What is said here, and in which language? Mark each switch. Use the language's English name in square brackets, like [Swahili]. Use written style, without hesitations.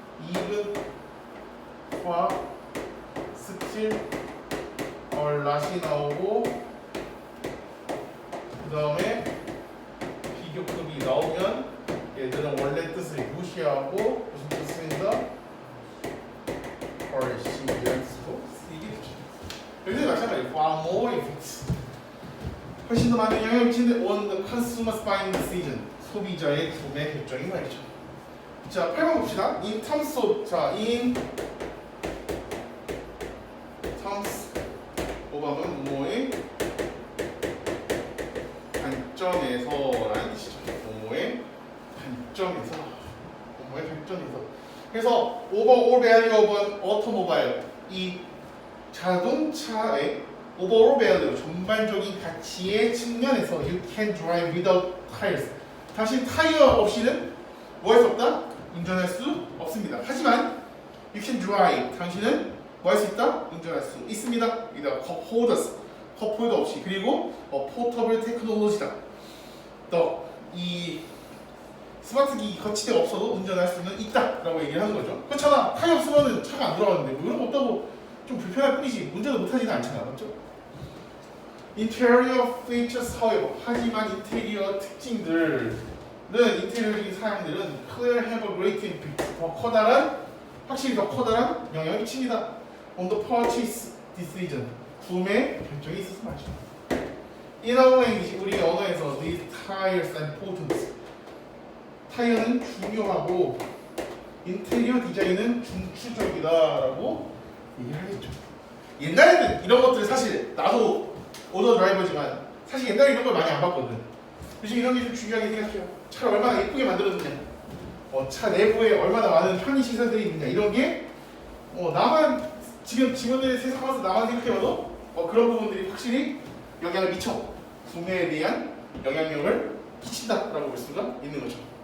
[Korean] even 과 still 낫이 나오고 그 다음에 비교급이 나오면 얘들은 원래 뜻을 무시하고 무슨 뜻입니다? 신기할 수도 쓰이게 되죠. 여기서 마찬가지예요. [English] far more effects. [Korean] 훨씬 더 많은 영향을 미치는데 [English] on the consumer's buying decision. [Korean] 소비자의 구매 결정이 말이죠. 자, 8번 봅시다. [English] In terms of, [Korean] 자, in terms of은 뭐의 관점에서라는 뜻이죠. 뭐의 관점에서. 뭐의 관점에서. 그래서 [English] overall value of an automobile. [Korean] 이 자동차의 [English] overall value, [Korean] 전반적인 가치의 측면에서 [English] you can drive without tires. [Korean] 당신 타이어 없이는 뭐 할 수 없다? 운전할 수 없습니다. 하지만 [English] you can drive. [Korean] 당신은 뭐 할 수 있다? 운전할 수 있습니다. [English] without cup holders. [Korean] 컵 홀더 없이. 그리고 포터블 테크놀로지다. 또 이 스마트 기기 거치대가 없어도 운전할 수는 있다라고 얘기를 하는 거죠. 그렇잖아. 타이어 없으면 차가 안 돌아가는데 뭐 이런 거 없다고 좀 불편할 뿐이지 문제도 못하지는 않잖아, 맞죠? [English] Interior features, however, [Korean] 하지만 인테리어 특징들은 인테리어적인 사양들은 [English] clear have a great impact, [Korean] 더 커다란, 확실히 더 커다란 영향을 미칩니다. [English] On the purchase decision, [Korean] 구매 결정이 있어서 말이죠. [English] In our language, [Korean] 우리 언어에서 [English] these tires are important. [Korean] 타이어는 중요하고 인테리어 디자인은 중추적이다라고 얘기하겠죠. 옛날에는 이런 것들 사실 나도 오더 드라이버지만 사실 옛날에 이런 걸 많이 안 봤거든. 요즘 이런 게 좀 중요하게 생각해요. 차를 얼마나 예쁘게 만들어주냐, 차 내부에 얼마나 많은 편의 시설들이 있느냐, 이런 게 나만 지금의 세상 와서 나만 생각해봐도 그런 부분들이 확실히 영향을 미쳐 구매에 대한 영향력을 끼친다라고 볼 수가 있는 거죠.